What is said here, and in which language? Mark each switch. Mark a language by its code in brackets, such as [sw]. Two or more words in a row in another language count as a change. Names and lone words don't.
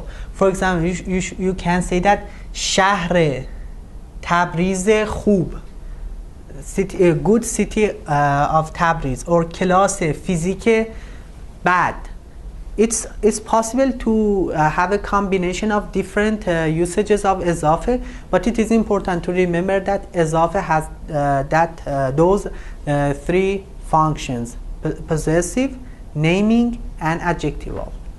[en] For example, you can say that [fa] شهر تبریز خوب, [en] city, a good city of Tabriz, or [fa] کلاس فیزیک [en] bad. It's possible to have a combination of different usages of ezafe, but it is important to remember that ezafe has those three functions: possessive, naming, and adjectival.